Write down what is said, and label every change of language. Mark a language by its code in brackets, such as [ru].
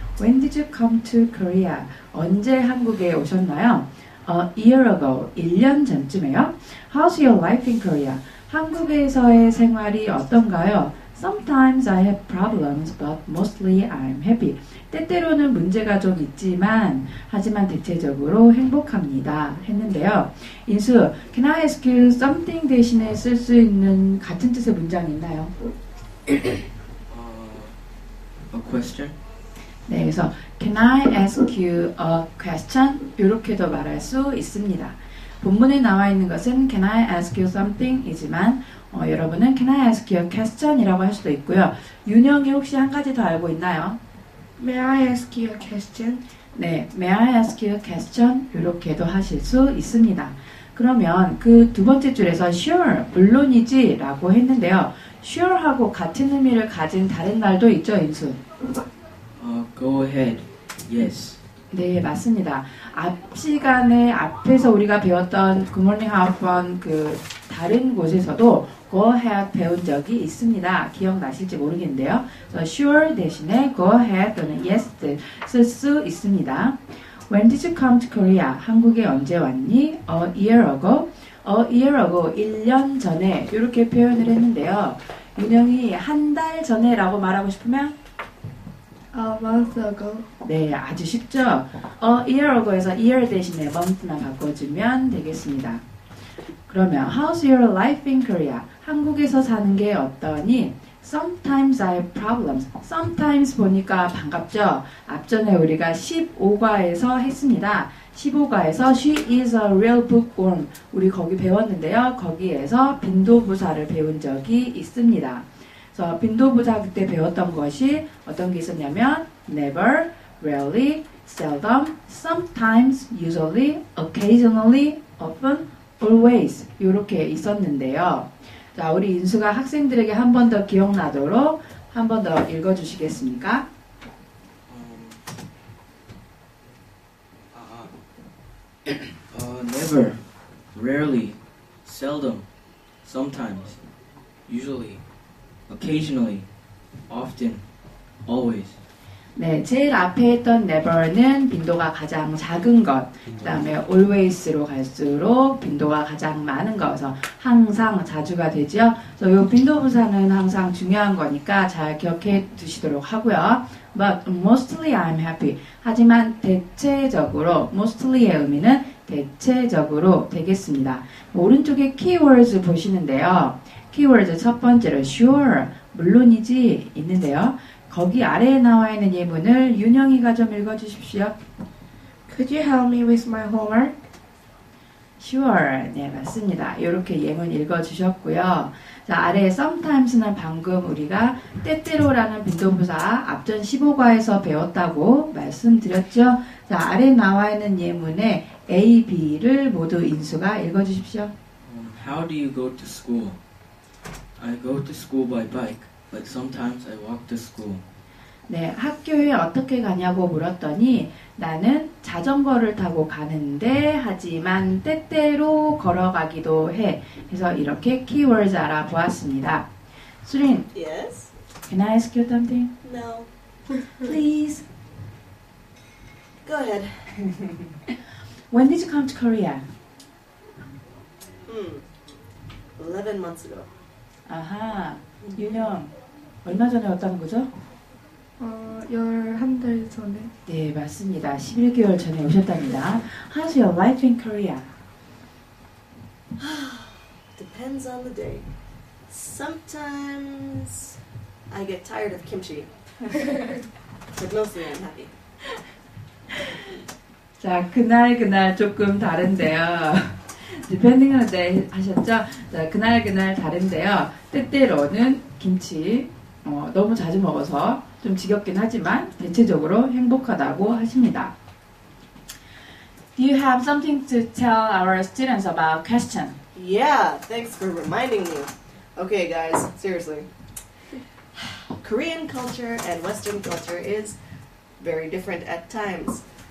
[en] When did you come to Korea? [ko] 언제 한국에 오셨나요? [en] A year ago, [ko] 1년 전쯤에요. [en] How's your life in Korea? [ko] 한국에서의 생활이 어떤가요? [en] Sometimes I have problems, but mostly I'm happy. [ko] 때때로는 문제가 좀 있지만, 하지만 대체적으로 행복합니다. 했는데요. 인수, [en] Can I ask you something [ko] 대신에 쓸 수 있는 같은 뜻의 문장이 있나요? [en] A question? [ko] 네, 그래서 [en] Can I ask you a question? [ko] 이렇게도 말할 수 있습니다. 본문에 나와 있는 것은 [en] Can I ask you something? [ko] 이지만 여러분은 [en] Can I ask you a question? [ko] 이라고 할 수도 있고요. 윤영이 혹시 한 가지 더 알고 있나요? [en] May I ask you a question? 네, May I ask you a question? [ko] 이렇게도 하실 수 있습니다. 그러면 그 두 번째 줄에서 Sure, 물론이지 라고 했는데요. Sure하고 같은 의미를 가진 다른 말도 있죠, 인수? [en] Go ahead. Yes. [ko] 네, 맞습니다. 앞 시간에 앞에서 우리가 배웠던 굿모닝 하우펀 그 다른 곳에서도 go ahead 배운 적이 있습니다. 기억나실지 모르겠는데요. 그래서 sure 대신에 go ahead 또는 yes 쓸 수 있습니다. [en] When did you come to Korea? [ko] 한국에 언제 왔니? [en] A year ago. A year ago, [ko] 1년 전에 이렇게 표현을 했는데요. 윤영이 한 달 전에라고 말하고 싶으면 [en] A month ago. [ko] 네, 아주 쉽죠? [en] A year ago [ko] 에서 year 대신에 month만 바꿔주면 되겠습니다. [en] 그러면 How's your life in Korea? [ko] 한국에서 사는 게 어떠니? [en] Sometimes I have problems. [ko] Sometimes 보니까 반갑죠? 앞전에 우리가 15과에서 했습니다. [en] 15과에서 She is a real bookworm. [ko] 우리 거기 배웠는데요. 거기에서 빈도부사를 배운 적이 있습니다. 그래서 빈도부사 그때 배웠던 것이 어떤 게 있었냐면 [en] never, rarely, seldom, sometimes, usually, occasionally, often, always [ko] 이렇게 있었는데요. 자, 우리 인수가 학생들에게 한 번 더 기억나도록 한 번 더 읽어주시겠습니까? [en] Never, rarely, seldom, sometimes, usually, occasionally, often, always. [ko] 네, 제일 앞에 했던 never는 빈도가 가장 작은 것, 그 다음에 always로 갈수록 빈도가 가장 많은 것, 그래서 항상, 자주가 되죠. 그래서 이 빈도부사는 항상 중요한 거니까 잘 기억해 두시도록 하고요. [en] But mostly I'm happy. [ko] 하지만 대체적으로, mostly의 의미는 대체적으로 되겠습니다. 오른쪽에 keywords 보시는데요. keywords 첫 번째로 sure, 물론이지 있는데요. 거기 아래에 나와 있는 예문을 윤영이가 좀 읽어주십시오. [en] Could you help me with my homework? Sure. [ko] 네, 맞습니다. 이렇게 예문 읽어주셨고요. 자, 아래에 sometimes는 방금 우리가 때때로라는 빈도부사 앞전 15과에서 배웠다고 말씀드렸죠. 자, 아래에 나와 있는 예문에 A, B를 모두 인수가 읽어주십시오. [en] How do you go to school? I go to school by bike. but sometimes I walk to school. [ko] 네, 학교에 어떻게 가냐고 물었더니 나는 자전거를 타고 가는데 하지만 때때로 걸어가기도 해. 그래서 이렇게 keywords 알아보았습니다. 수린, [en] Yes? can I ask you something? No. Please. Go ahead. When did you come to Korea? 11 months ago. [ko] 아하, 윤영, 얼마 전에 왔다는 거죠? 11달 전에. 네, 맞습니다. 11개월 전에 오셨답니다. [en] How's your life in Korea? Depends on the day. Sometimes I get tired of kimchi. But mostly I'm happy. [ko] 자, 그날 조금 다른데요. [en] Depending on the day [ko] 하셨죠? 자, 그날 다른데요. 때때로는 김치 너무 자주 먹어서 좀 지겹긴 하지만 대체적으로 행복하다고 하십니다. [en] Do you have something to tell our students about question? Yeah, thanks for reminding me. Okay, guys, seriously. Korean culture and Western culture is very different at times.